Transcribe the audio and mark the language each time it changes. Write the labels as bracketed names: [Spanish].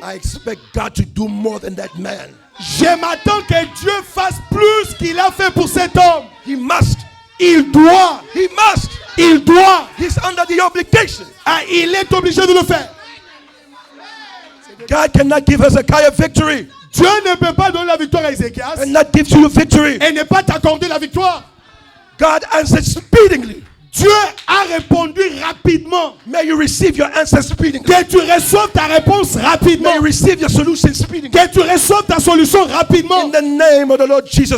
[English] I expect God to do more than that man. [French] je m'attends que Dieu fasse plus qu'il a fait pour cet homme. [English] He must. [French] Il doit. [English] He must. [French] Il doit. [English] He's under the obligation. [French] Ah, il est obligé de le faire. [English] God cannot give Hezekiah victory [French] Dieu ne peut pas donner la victoire à Ézéchias [English] and not give you victory. [French] et ne pas t'accorder la victoire. [English] God answered speedily. [French] Dieu a répondu rapidement. [English] May you receive your answer speedily. [French] Que tu reçoives ta réponse rapidement. [English] May you receive your solution speedily. [French] Que tu reçoives ta solution rapidement. [English] In the name of the Lord Jesus